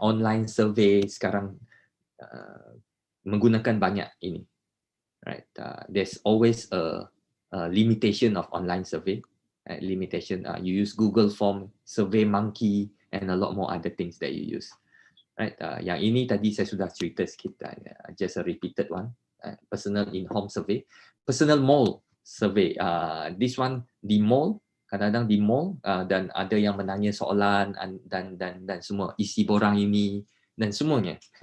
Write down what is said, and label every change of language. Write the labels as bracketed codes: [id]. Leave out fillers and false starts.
[ms] Online survey sekarang menggunakan banyak ini. [en] Right? There's always a limitation of online survey. Limitation, you use Google Form, Survey Monkey, and a lot more other things that you use. Right? [ms] Yang ini tadi saya sudah cerita sikit, [en] just a repeated one. Personal in-home survey, personal mall survey. This one [ms] di mall, kadang-kadang di mall, dan ada yang menanya soalan dan semua isi borang ini dan semuanya.